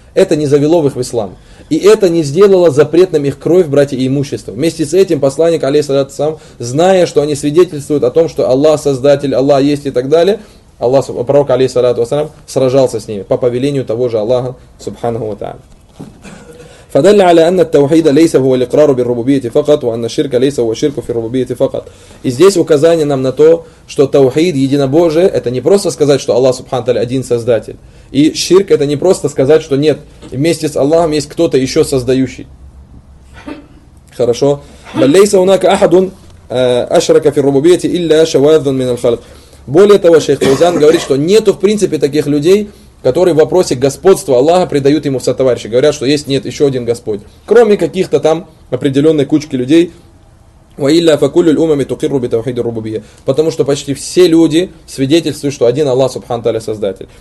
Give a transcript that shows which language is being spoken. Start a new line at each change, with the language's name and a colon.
Russian: Это не завело их в ислам. И это не сделало запретным их кровь, братья, и имущество. Вместе с этим посланник, алейхиссалату вассалям, зная, что они свидетельствуют о том, что Аллах Создатель, Аллах есть и так далее, Аллах, пророк, алейхиссалату вассалям, сражался с ними по повелению того же Аллаха Субхану Таля.
Arabic: فدل على ان التوحيد ليس هو الاقرار بالربوبيه فقط وان الشرك ليس هو الشرك في الربوبيه فقط.
Russian: И здесь указание нам на то, что таухид, единобожие, это не просто сказать, что Аллах субхану тааля один создатель. И ширк это не просто сказать, что нет, вместе с Аллахом есть кто-то ещё создающий. Хорошо.
Arabic: بل ليس هناك احد اشرك في الربوبيه الا شواذ من الخلق.
Russian: Более того, шейх Узан говорит, что нету в принципе таких людей, которые в вопросе господства Аллаха предают ему в сотоварищи. Говорят, что есть, нет, еще один Господь. Кроме каких-то там определенной кучки людей.
Arabic: وَإِلَّا فَكُلُّ الْأُمَمِ تُقِرُّ بِتَوْحِيدِ الرُّبُوبِيَّةِ.
Russian: Потому что почти все люди свидетельствуют, что один Аллах Субхану Тааля Создатель.